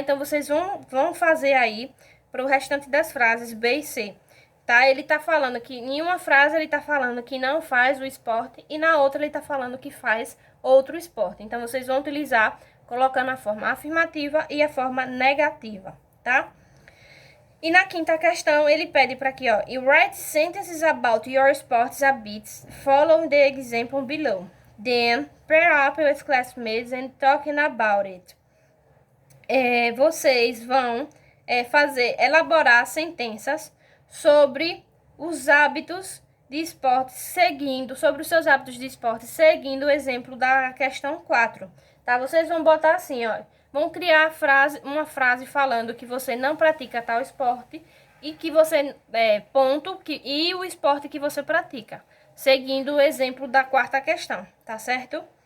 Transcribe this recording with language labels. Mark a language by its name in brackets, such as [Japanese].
[Portuguese] Então, vocês vão fazer aí para o restante das frases B e C, tá? Ele tá falando que em uma frase ele tá falando que não faz o esporte e na outra ele tá falando que faz outro esporte. Então, vocês vão utilizar colocando a forma afirmativa e a forma negativa, tá? E na quinta questão, ele pede para aqui, ó. [English] You write sentences about your sports habits. Follow the example below. Then, pair up with classmates and talking about it. [Portuguese] Vocês vão elaborar sentenças sobre os hábitos de esporte sobre os seus hábitos de esporte, seguindo o exemplo da questão 4, tá? Vocês vão botar assim, ó. vão criar uma frase falando que você não pratica tal esporte e que você, e o esporte que você pratica, seguindo o exemplo da quarta questão, tá certo?